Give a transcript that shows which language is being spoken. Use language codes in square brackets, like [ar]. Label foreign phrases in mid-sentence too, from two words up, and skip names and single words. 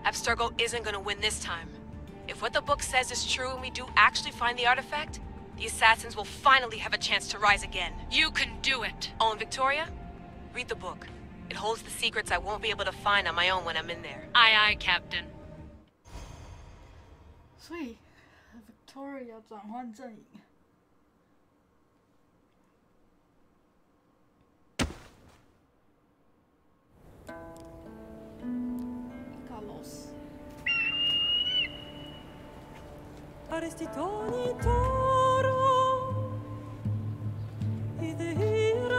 [en] Abstergo isn't gonna win this time. If what the book says is true and we do actually find the artifact, the assassins will finally have a chance to rise again. You can do it! Oh, and Victoria? Read the book. It holds the secrets I won't be able to find on my own when I'm in there. Aye, aye, Captain. [zh] 所以 Victoria 转换阵营。Carlos。 Arrestitoni toro, idehira